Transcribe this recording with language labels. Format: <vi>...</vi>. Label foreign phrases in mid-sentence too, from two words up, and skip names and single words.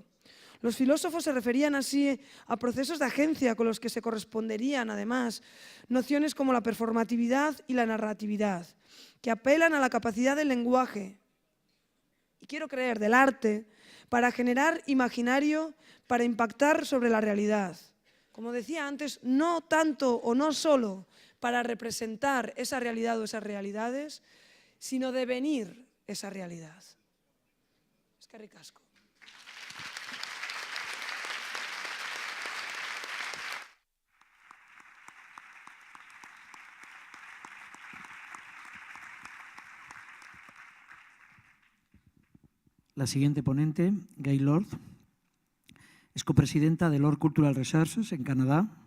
<es>Los filósofos se referían así a procesos de agencia con los que se corresponderían, además, nociones como la performatividad y la narratividad, que apelan a la capacidad del lenguaje, y quiero creer, del arte, para generar imaginario, para impactar sobre la realidad. Como decía antes, no tanto o no solo para representar esa realidad o esas realidades, sino devenir esa realidad.</es> <eu>Eskerrik asko.</eu> <es>La siguiente ponente, Gail, es copresidenta de Lord Cultural Researches en Canadá,</es>